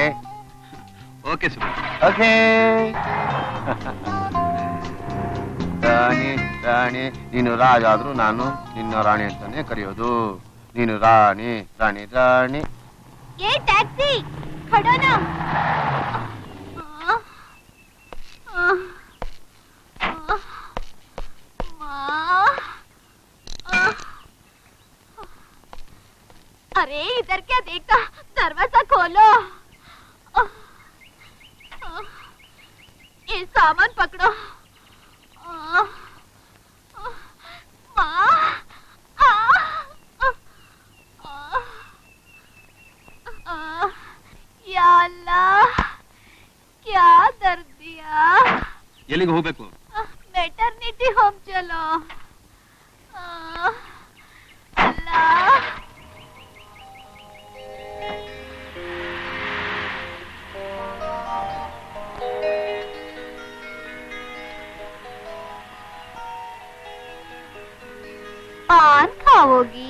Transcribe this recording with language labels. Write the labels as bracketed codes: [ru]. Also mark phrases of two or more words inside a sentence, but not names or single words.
[kn] ಓಕೆ ಸುಬಣ. ಓಕೆ. ರಾಣಿ ರಾಣಿ, ನೀನು ರಾಜ ಆದ್ರೂ ನಾನು ನಿನ್ನ ರಾಣಿ ಅಂತಾನೆ ಕರೆಯೋದು. ನೀನು ರಾಣಿ ರಾಣಿ ರಾಣಿ. [hi] ए टैक्सी खड़ो ना. अरे इधर क्या देखता, दरवाजा खोलो। ये सामान पकड़ो। या अल्लाह, क्या दर्द दिया। [kn] ಎಲ್ಲಿಗೆ ಹೋಗ್ಬೇಕು? [hi] मैटरनिटी होम चलो। अल्लाह, पान खाओगी?